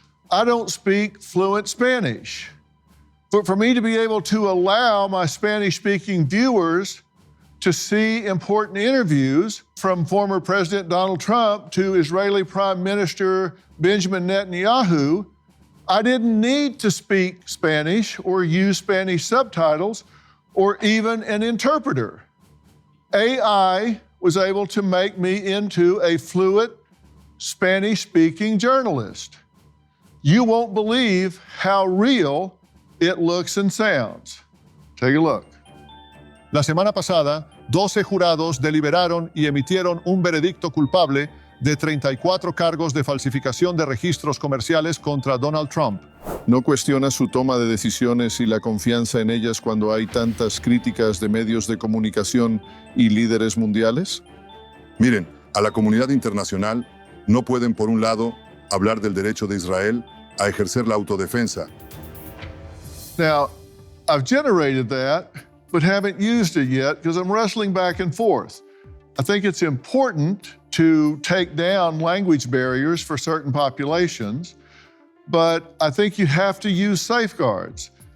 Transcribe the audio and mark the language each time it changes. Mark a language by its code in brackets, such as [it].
[en] I don't speak fluent Spanish, but for me to be able to allow my Spanish-speaking viewers to see important interviews from former President Donald Trump to Israeli Prime Minister Benjamin Netanyahu, I didn't need to speak Spanish or use Spanish subtitles or even an interpreter. AI was able to make me into a fluent Spanish-speaking journalist. You won't believe how real it looks and sounds. Take a look. [es] La semana pasada, 12 jurados deliberaron y emitieron un veredicto culpable de 34 cargos de falsificación de registros comerciales contra Donald Trump. ¿No cuestiona su toma de decisiones y la confianza en ellas cuando hay tantas críticas de medios de comunicación y líderes mundiales? Miren, a la comunidad internacional no pueden, por un lado, hablar del derecho de Israel a ejercer la autodefensa. [en] Now, I've generated that, but haven't used it yet because I'm wrestling back and forth. I think it's important to take down language barriers for certain populations, but I think you have to use safeguards.